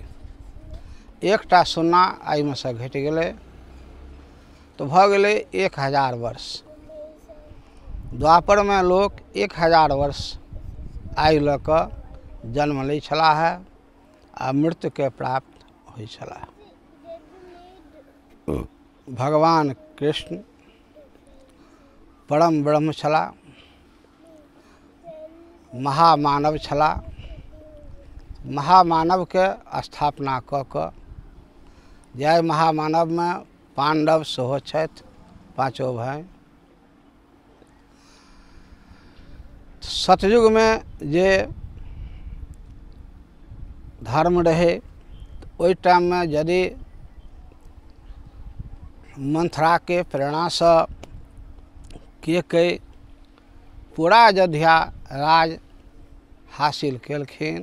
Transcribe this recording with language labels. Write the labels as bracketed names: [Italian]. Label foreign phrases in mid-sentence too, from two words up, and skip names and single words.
[Maithili] 1टा सुन्ना आयुमे सँ घटि गेलै तऽ भऽ गेलै 1,000 वर्ष। द्वापरमे लोक 1,000 वर्ष आयु लऽ कऽ जन्म लै छलाह आ मृत्युके प्राप्त होइ छलाह। भगवान कृष्ण परम ब्रह्म छलाह, महामानव छलाह। महामानवके स्थापना कऽ कऽ जाहि महामानवमे पांडव सेहो छथि, 5 भाइ। सतयुगमे जे धर्म रहै ओहि टाइममे यदि मंथराके प्रेरणासँ कैकेयी पूरा अयोध्या राज हासिल केलखिन।